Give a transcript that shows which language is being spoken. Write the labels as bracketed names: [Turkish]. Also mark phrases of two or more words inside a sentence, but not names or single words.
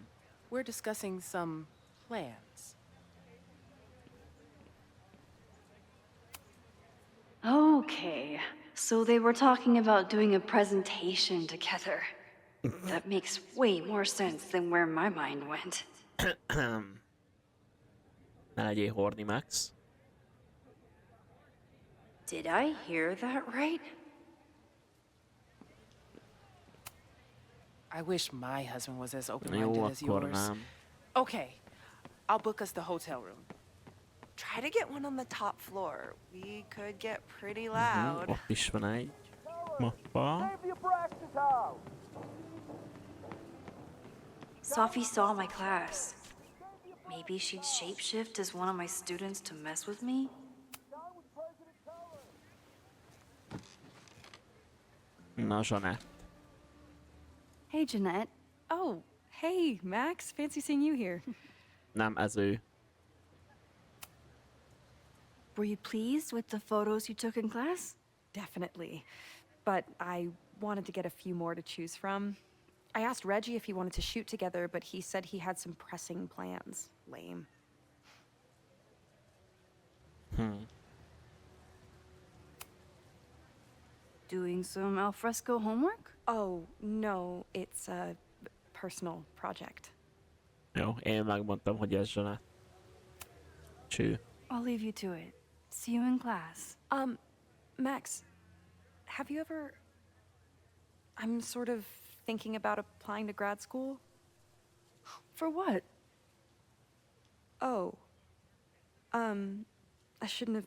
[English] We're discussing some plans. Okay, so they were talking about doing a presentation together. That makes way more sense than where my mind went. [Hungarian] Ne legyél horny, Max. [English] Did I hear that right? I wish my husband was as [Hungarian] Jó, [English] open-minded as [Hungarian] akkor [English] yours. [Hungarian] nem. [English] Okay, I'll book us the hotel room. Try to get one on the top floor. We could get pretty loud. [Hungarian] Ott is van egy mappa. [English] Sophie saw my class. Maybe she'd shapeshift as one of my students to mess with me? [Hungarian] Na, Zsanett. [English] Hey, Jeanette. Oh, hey, Max. Fancy seeing you here. [Hungarian] Nem, ez ő. [English] Were you pleased with the photos you took in class? Definitely. But I wanted to get a few more to choose from. I asked Reggie if he wanted to shoot together, but he said he had some pressing plans. Lame. Doing some alfresco homework? Oh, no, it's a personal project. [Hungarian] Jó, én megmondtam, hogy ez Zsanett. Cső. [English] I'll leave you to it. See you in class. Max, have you ever... I'm sort of thinking about applying to grad school. For what? Oh. I shouldn't have...